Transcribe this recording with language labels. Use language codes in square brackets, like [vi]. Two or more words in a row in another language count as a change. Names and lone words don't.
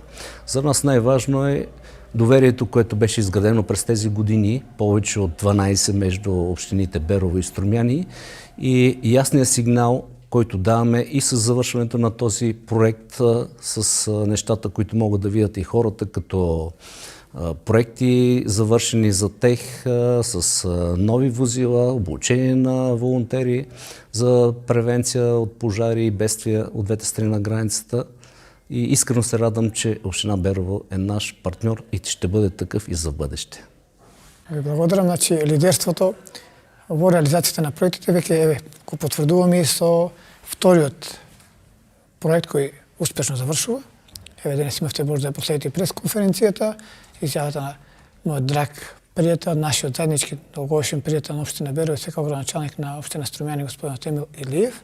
[bg] За нас най-важно е доверието, което беше изградено през тези години, повече от 12 между общините Берово и Струмяни, и ясният сигнал, който даваме и с завършването на този проект, с нещата, които могат да видят и хората, като проекти завършени за тех, с нови возила, обучение на волонтери за превенция от пожари и бедствия от двете страни на границата. И искрено се радвам, че община Берово е наш партньор и ще бъде такъв и за бъдеще. [mk] Ви благодарам, значи лидерството во реализацијата на проектите веќе го потврдуваме и со вториот проект кој успешно завршува. Денес имавте можда да последите пресконференцијата, изјавата на мојот драг пријател, нашиот заеднички долгогодишен пријател на општина Берово и секако градоначалник на општина Струмјани господин Темил Илиев.